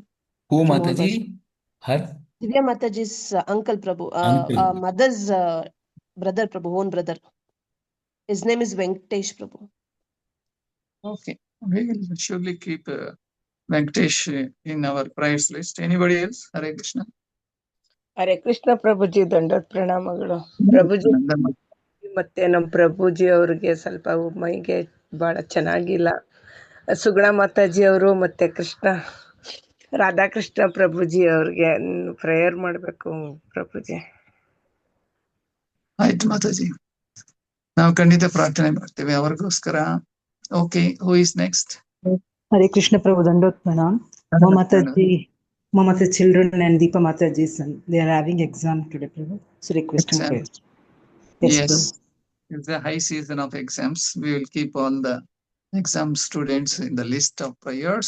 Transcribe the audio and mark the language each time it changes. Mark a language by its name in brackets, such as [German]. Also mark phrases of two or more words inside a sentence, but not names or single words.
[English] Who Mataji? Her? Divya Mataji's uncle, Prabhu. Mother's brother, Prabhu, own brother. His name is Venkatesh, Prabhu. Okay, we will surely keep Venkatesh in our prayers list. Anybody else? Hare Krishna. [Kannada] ಹರೇ ಕೃಷ್ಣ ಪ್ರಭುಜಿ ದಂಡೋತ್ ಪ್ರಣಾಮಗಳು. ಪ್ರಭುಜಿ ಮತ್ತೆ ನಮ್ಮ ಪ್ರಭುಜಿ ಅವ್ರಿಗೆ ಸ್ವಲ್ಪ ಮೈಗೆ ಬಹಳ ಚೆನ್ನಾಗಿಲ್ಲ. ಸುಗುಣ ಮಾತಾಜಿ ಅವರು ಮತ್ತೆ ರಾಧಾಕೃಷ್ಣ ಪ್ರಭುಜಿ ಅವ್ರಿಗೆ ಪ್ರೇಯರ್ ಮಾಡ್ಬೇಕು ಪ್ರಭುಜಿ. ಆಯ್ತು ಮಾತಾಜಿ, ನಾವು ಖಂಡಿತ ಪ್ರಾರ್ಥನೆ ಮಾಡ್ತೇವೆ ಅವರಿಗೋಸ್ಕರ. [English] Okay, who is next? Hare Krishna Prabhu, Dandot Pranam. Mama's children and Deepa Mataji's son, they are having exam today, Prabhu. So requesting prayers. Yes. It's a high season of exams. We will keep all the exam students in the list of prayers.